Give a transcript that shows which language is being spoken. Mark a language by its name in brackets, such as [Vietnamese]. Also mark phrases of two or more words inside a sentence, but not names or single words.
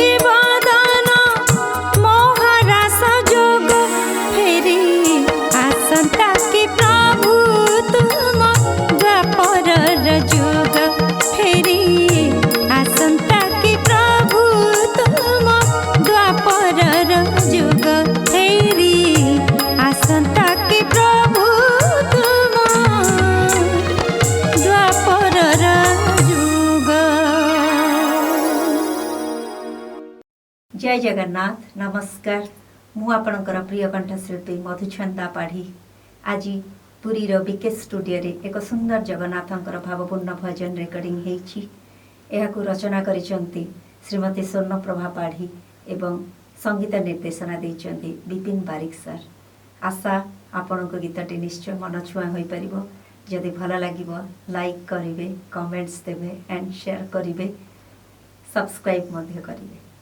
[Odia] ବଦନ ମୋହରାସ ଯୋଗ ଫେରି ଆସନ୍ତା କି ପ୍ରଭୁ ତୁମ ଦ୍ୱାପରର ଯୁଗ ଫେରି ଆସନ୍ତା କି ପ୍ରଭୁ ତୁମ ଦ୍ୱାପରର ଯୁଗ ଫେରି ଆସନ୍ତା କି ପ୍ରଭୁ ତୁମ ଦ୍ୱାପରର ଯୁଗ। ଜୟ ଜଗନ୍ନାଥ ନମସ୍କାର ମୁଁ ଆପଣଙ୍କର ପ୍ରିୟ କଣ୍ଠଶିଳ୍ପୀ ମଧୁଛନ୍ଦା ପାଢ଼ୀ ଆଜି ପୁରୀର ବିକେ ଷ୍ଟୁଡିଓ ରେ ଏକ ସୁନ୍ଦର ଜଗନ୍ନାଥଙ୍କର ଭାବପୂର୍ଣ୍ଣ ଭଜନ ରେକର୍ଡିଂ ହେଉଛି। ଏହାକୁ ରଚନା କରିଛନ୍ତି ଶ୍ରୀମତୀ ସ୍ୱର୍ଣ୍ଣପ୍ରଭା ପାଢ଼ୀ ଏବଂ ସଙ୍ଗୀତ ନିର୍ଦ୍ଦେଶନା ଦେଇଛନ୍ତି ବିପିନ ବାରିକ ସର। ଆଶା ଆପଣଙ୍କ ଗୀତଟି ନିଶ୍ଚୟ ମନ ଛୁଆଁ ହୋଇ ପାରିବ। ଯଦି ଭଲ ଲାଗିବ ଲାଇକ କରିବେ କମେଣ୍ଟସ ଦେବେ [English] and share [Odia] କରିବେ ସବସ୍କ୍ରାଇବ ମଧ୍ୟ କରିବେ।